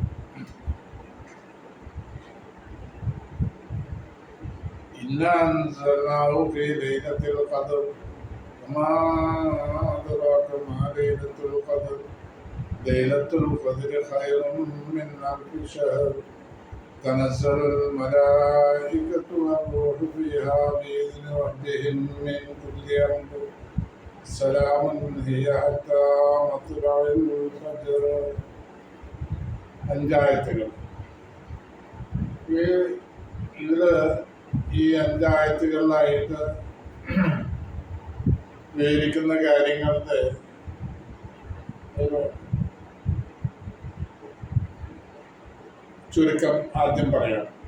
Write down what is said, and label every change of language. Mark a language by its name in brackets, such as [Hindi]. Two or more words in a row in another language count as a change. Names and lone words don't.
[Arabic] إنا أنزلناه في ليلة القدر وما أدراك ما ليلة القدر ليلة القدر خير من ألف شهر تنزل الملائكة والروح فيها بإذن ربهم من كل أمر سلام هي حتى مطلع الفجر. [Malayalam] 5 ആയത്തുകൾ. ഈ 5 ആയത്തുകളിലായിട്ട് വിവരിക്കുന്ന കാര്യങ്ങളുടെ ഒരു ചുരുക്കം ആദ്യം പറയാം.